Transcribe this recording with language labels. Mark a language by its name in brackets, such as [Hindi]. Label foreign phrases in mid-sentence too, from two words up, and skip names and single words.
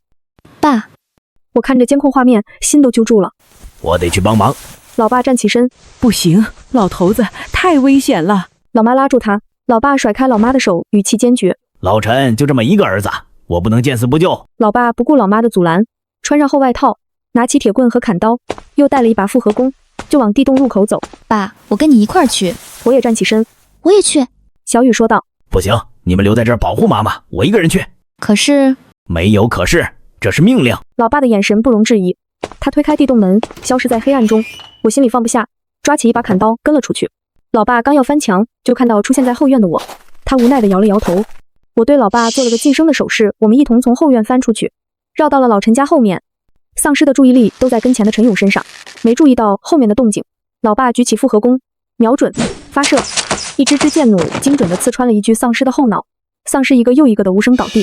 [Chinese] 爸，我看着監控畫面，心都揪住了。我得去幫忙。老爸站起身，不行，老頭子太危險了。老媽拉住他，老爸甩開老媽的手，語氣堅決。老陳就這麼一個兒子，我不能見死不救。老爸不顧老媽的阻攔，穿上厚外套，拿起鐵棍和砍刀，又帶了一把複合弓，就往地洞入口走。爸，我跟你一塊兒去。我也站起身，我也去。小雨說道。不行，你們留在這兒保護媽媽，我一個人去。可是…… 沒有可是，這是命令。老爸的眼神不容置疑，他推開地洞門，消失在黑暗中。我心裡放不下，抓起一把砍刀跟了出去。老爸剛要翻牆，就看到出現在後院的我，他無奈地搖了搖頭。我對老爸做了個噤聲的手勢，我們一同從後院翻出去，繞到了老陳家後面。喪屍的注意力都在跟前的陳勇身上，沒注意到後面的動靜。老爸舉起複合弓，瞄準，發射，一支支箭弩精準地刺穿了一具喪屍的後腦，喪屍一個又一個的無聲倒地。